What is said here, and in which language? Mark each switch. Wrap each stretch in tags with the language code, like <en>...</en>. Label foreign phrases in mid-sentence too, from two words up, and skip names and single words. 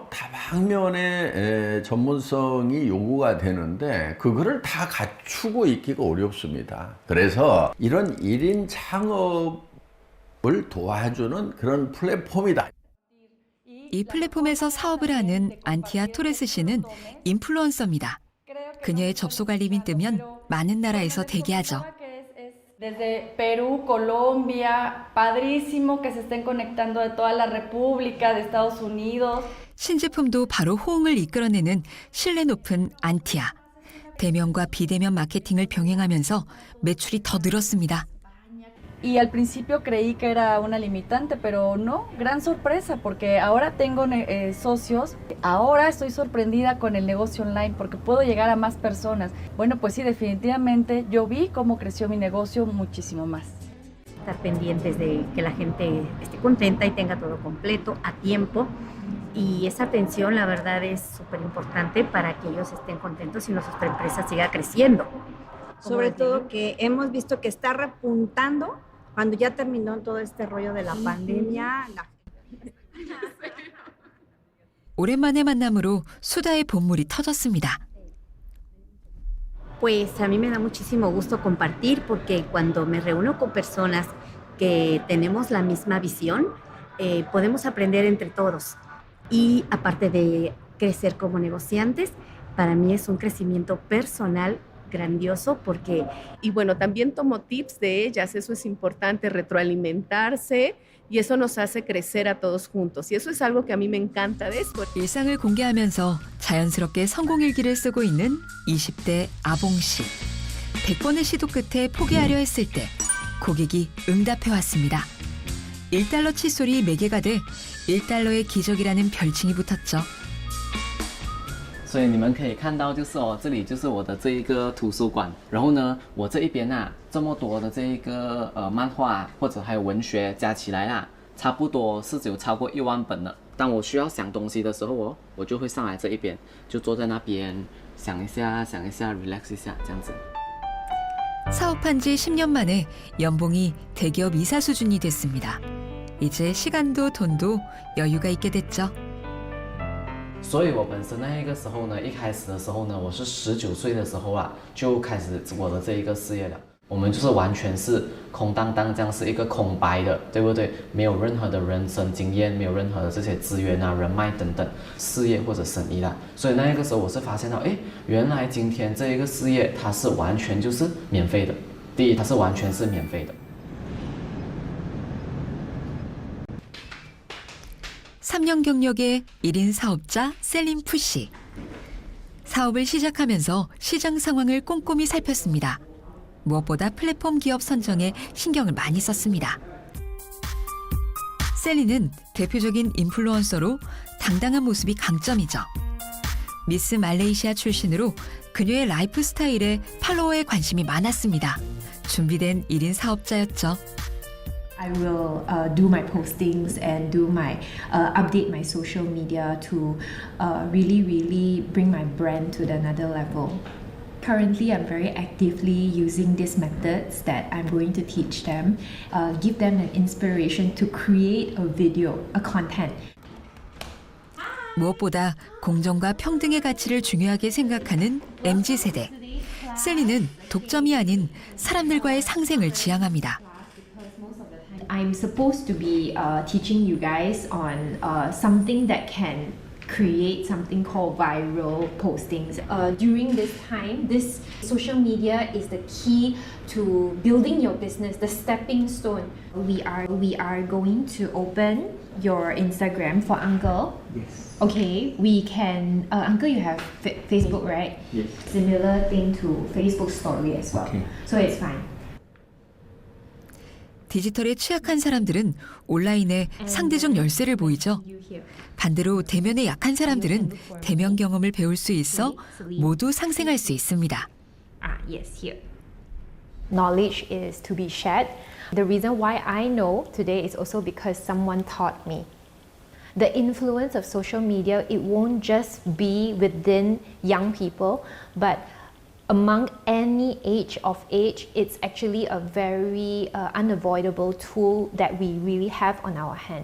<ko>다방면의 전문성이 요구가 되는데 그거를 다 갖추고 있기가 어렵습니다. 그래서 이런 1인 창업을 도와주는 그런 플랫폼이다. 이 플랫폼에서 사업을 하는 안티아 토레스 씨는 인플루언서입니다. 그녀의 접속 알림이 뜨면 많은 나라에서 대기하죠.</ko> <es>Desde Perú, Colombia, padrísimo que se estén conectando de toda la República, de Estados Unidos.</es> <ko>신제품도 바로 호응을 이끌어내는 신뢰 높은 안티아. 대면과 비대면 마케팅을 병행하면서 매출이 더 늘었습니다.</ko> <es>Y al principio creí que era una limitante, pero no, gran sorpresa, porque ahora tengo socios. Ahora estoy sorprendida con el negocio online porque puedo llegar a más personas. Bueno, pues sí, definitivamente yo vi cómo creció mi negocio muchísimo más. Estar pendientes de que la gente esté contenta y tenga todo completo, a tiempo. Y esa atención, la verdad, es súper importante para que ellos estén contentos y nuestra empresa siga creciendo. Sobre todo que hemos visto que está repuntando cuando ya terminó todo este rollo de la pandemia.</es> <ko>오랜만의 만남으로 수다의 본물이 터졌습니다.</ko> <es>Pues a mí me da muchísimo gusto compartir porque cuando me reúno con personas que tenemos la misma visión, podemos aprender entre todos. Y aparte de crecer como negociantes, para mí es un crecimiento personal grandioso porque... Y bueno, también tomo tips de ellas, eso es importante, retroalimentarse y eso nos hace crecer a todos juntos. Y eso es algo que a mí me encanta de esto.</es> <ko>일상을 공개하면서 자연스럽게 성공 일기를 쓰고 있는 20대 아봉 씨. 100번의 시도 끝에 포기하려 했을 때 고객이 응답해 왔습니다. 1달러 칫솔이 매개가 돼 1달러의 기적이라는 별칭이 붙었죠.</ko> <zh>所以你们可以看到，就是这里就是我的这一个图书馆。然后呢，我这一边这么多的这一个漫画或者还有文学加起来差不多是有超過1萬本了。當我需要想東西的時候，我就會上來這一邊，就坐在那邊想一下 relax 一下這樣子。</zh> <ko>사업한 지 10년 만에 연봉이 대기업 이사 수준이 됐습니다. 이제 시간도 돈도 여유가 있게 됐죠.</ko> <zh>所以我本身那一个时候呢，一开始的时候呢，我是19岁的时候就开始我的这一个事业了。我们就是完全是空荡荡，这样是一个空白的，对不对？没有任何的人生经验，没有任何的这些资源人脉等等，事业或者生意啦。所以那一个时候我是发现到，原来今天这一个事业它是完全就是免费的。第一，它是完全是免费的。</zh> <ko>3년 경력의 1인 사업자 셀린 푸씨. 사업을 시작하면서 시장 상황을 꼼꼼히 살폈습니다. 무엇보다 플랫폼 기업 선정에 신경을 많이 썼습니다. 셀린은 대표적인 인플루언서로 당당한 모습이 강점이죠. 미스 말레이시아 출신으로 그녀의 라이프 스타일에 팔로워에 관심이 많았습니다. 준비된 1인 사업자였죠.</ko> <en>I will do my postings and do my update my social media to really bring my brand to another level. Currently, I'm very actively using these methods that I'm going to teach them, give them an inspiration to create a video, a content.</en> <ko>무엇보다 공정과 평등의 가치를 중요하게 생각하는 MZ세대. 셀리는 독점이 아닌 사람들과의 상생을 지향합니다.</ko> <en>I'm supposed to be teaching you guys on something that can create something called viral postings. During this time, this social media is the key to building your business, the stepping stone. We are going to open your Instagram for Uncle. Yes. Okay, we can. Uncle, you have Facebook, right? Yes. Similar thing to Facebook story as well. Okay. So it's fine.</en> <ko>디지털에 취약한 사람들은 온라인에 상대적 열세를 보이죠. 반대로 대면에 약한 사람들은 대면 경험을 배울 수 있어 모두 상생할 수 있습니다.</ko> <en>Yes, here. Knowledge is to be shared. The reason why I know today is also because someone taught me. The influence of social media, it won't just be within young people, but among any age, it's actually a very unavoidable tool that we really have on our hand.</en>